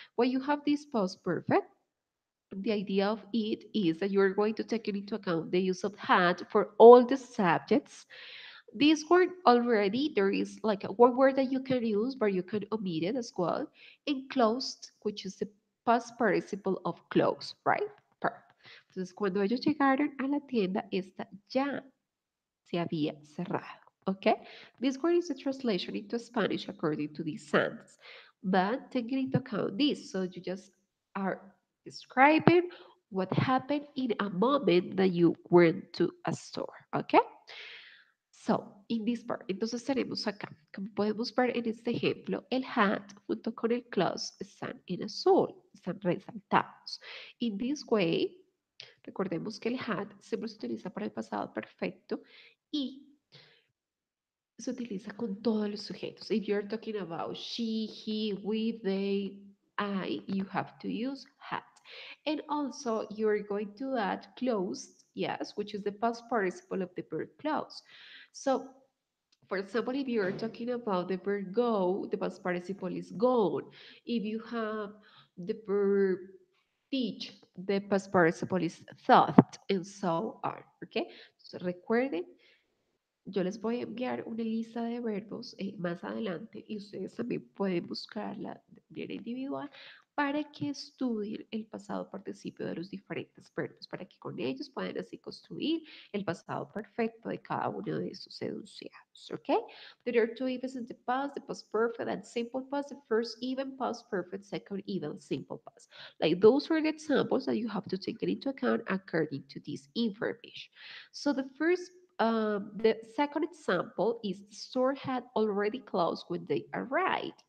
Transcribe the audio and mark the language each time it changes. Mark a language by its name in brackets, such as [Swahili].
[English] When you have this past perfect, the idea of it is that you're going to take into account the use of had for all the subjects. This word already, there is like a one word that you can use, but you can omit it as well. And closed, which is the past participle of close, right? Perfect. [Spanish] Entonces, cuando ellos llegaron a la tienda, esta ya se había cerrado. [English] Okay? This word is a translation into Spanish according to this sentence. But taking into account this, so you just are describing what happened in a moment that you went to a store. Okay? So, in this part, [Spanish] entonces tenemos acá, como podemos ver en este ejemplo, el had junto con el close están en azul, están resaltados. [English] In this way, [Spanish] recordemos que el had siempre se utiliza para el pasado perfecto y se utiliza con todos los sujetos. [English] If you're talking about she, he, we, they, I, you have to use had. And also, you're going to add closed, yes, which is the past participle of the verb close. So, for example, if you're talking about the verb go, the past participle is gone. If you have the verb teach, the past participle is thought, and so on. Okay? [Spanish] So recuerden, yo les voy a enviar una lista de verbos más adelante y ustedes también pueden buscarla de manera individual para que estudien el pasado participio de los diferentes verbos, para que con ellos puedan así construir el pasado perfecto de cada uno de estos enunciados. ¿Ok? [English] There are two events in the past perfect and simple past, the first even past perfect, second even simple past. Like those are the examples that you have to take into account according to this information. So the second example is the store had already closed when they arrived.